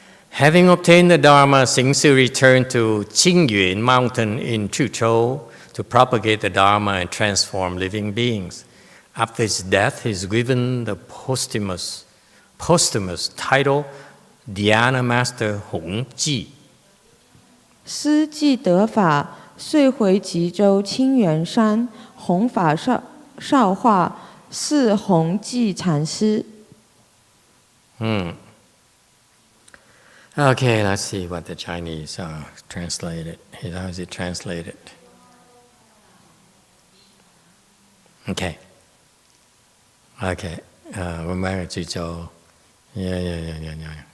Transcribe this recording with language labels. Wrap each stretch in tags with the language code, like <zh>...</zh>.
<en>Having obtained the Dharma, Xing Si returned to Qingyuan mountain in Chuzhou to propagate the Dharma and transform living beings. After his death, he is given the posthumous title Dhyana Master Hong Ji.</en> <zh>师既得法，遂回吉州清源山，弘法少化，是弘济禅师。</zh> <en>Okay, let's see what the Chinese translated. How is it translated? Okay. Remember Jizhou. Yeah.</en>